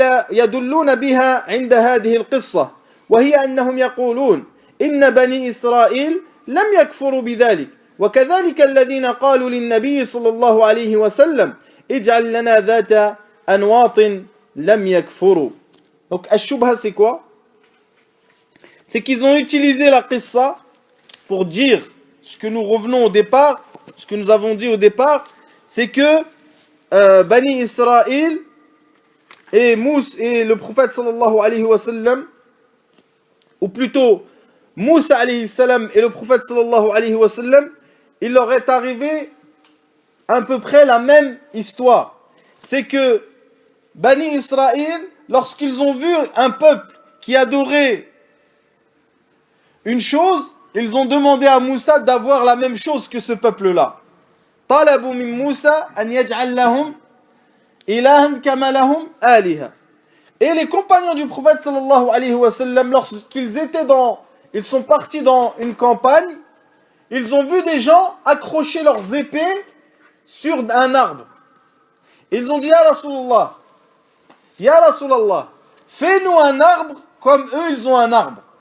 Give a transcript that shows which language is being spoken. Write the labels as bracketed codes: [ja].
[ar] يدلون بها عند هذه القصة وهي أنهم يقولون إن بني إسرائيل لم يكفروا بذلك وكذلك الذين قالوا للنبي صلى الله عليه وسلم اجعل لنا ذات أنواط لم يكفروا. [fr] Donc الشبهة c'est quoi? C'est qu'ils ont utilisé la qissa pour dire ce que nous revenons au départ, ce que nous avons dit au départ, c'est que Bani Israël et Moussa et le prophète sallallahu alayhi wa sallam, ou plutôt Moussa alayhi salam et le prophète sallallahu alayhi wa sallam, il leur est arrivé à peu près la même histoire. C'est que Bani Israël, lorsqu'ils ont vu un peuple qui adorait une chose, ils ont demandé à Moussa d'avoir la même chose que ce peuple-là. [ar] طلبوا من موسى أن يجعل لهم إلها كما لهم آلهة. [fr] Et les compagnons du prophète sallallahu alayhi wa sallam, lorsqu'ils étaient ils sont partis dans une campagne, ils ont vu des gens accrocher leurs épées sur un arbre. Ils ont dit Ya Rasulallah, fais-nous un arbre comme eux ils ont un arbre.